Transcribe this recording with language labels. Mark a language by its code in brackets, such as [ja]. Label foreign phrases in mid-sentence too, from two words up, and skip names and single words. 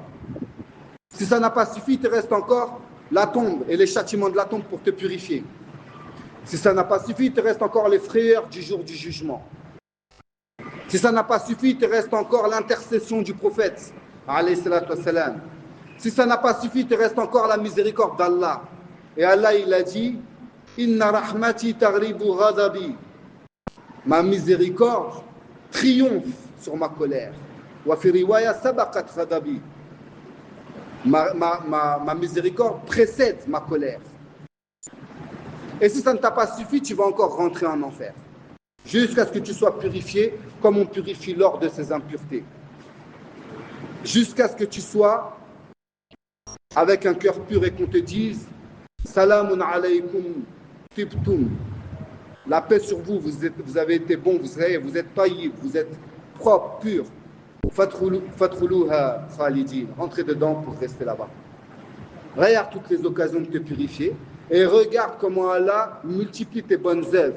[fr] Si ça n'a pas suffi, il te reste encore la tombe et les châtiments de la tombe pour te purifier. Si ça n'a pas suffi, il te reste encore les frayeurs du jour du jugement. Si ça n'a pas suffi, il te reste encore l'intercession du prophète, [ar] عليه الصلاة والسلام. [fr] Si ça n'a pas suffi, il te reste encore la miséricorde d'Allah. Et Allah, il a dit, [ar] إن رحمتي تغرب غضبي. [fr] Ma miséricorde triomphe sur ma colère. [ar] وفي رواية سبقت غضبي. [fr] Ma miséricorde précède ma colère. Et si ça ne t'a pas suffi, tu vas encore rentrer en enfer. Jusqu'à ce que tu sois purifié comme on purifie l'or de ses impuretés. Jusqu'à ce que tu sois avec un cœur pur et qu'on te dise [ar] سلام عليكم طبتم. [fr] La paix sur vous, vous avez été bon, vous êtes taïb, vous êtes propre, pur. [ar] فادخلوها خالدين. [fr] Rentrez dedans pour rester là-bas. Regarde toutes les occasions de te purifier et regarde comment Allah multiplie tes bonnes œuvres.